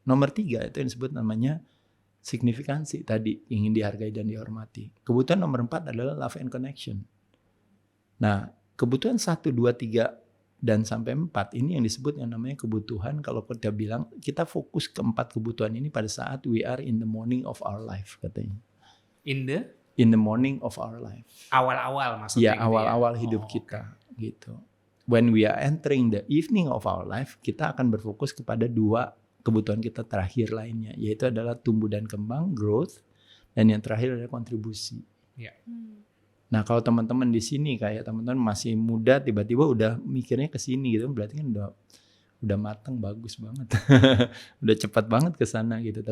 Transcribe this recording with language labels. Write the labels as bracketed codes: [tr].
[id] Nomor 3 itu yang disebut namanya signifikansi tadi, ingin dihargai dan dihormati. Kebutuhan nomor 4 adalah [en] love and connection. [id] Nah, kebutuhan 1, 2, 3 dan sampai 4 ini yang disebut yang namanya kebutuhan. Kalau kita bilang kita fokus ke 4 kebutuhan ini pada saat [en] we are in the morning of our life [id] katanya. [en] In the morning of our life. [id] Awal-awal maksudnya. Ya, awal-awal hidup kita gitu. [en] When we are entering the evening of our life, [id] kita akan berfokus kepada 2 kebutuhan kita terakhir lainnya, yaitu adalah tumbuh dan kembang, growth, dan yang terakhir adalah kontribusi. Nah, kalau teman-teman di sini kayak teman-teman masih muda, tiba-tiba udah mikirnya ke sini gitu, berarti kan udah matang, bagus banget, udah cepat banget ke sana gitu.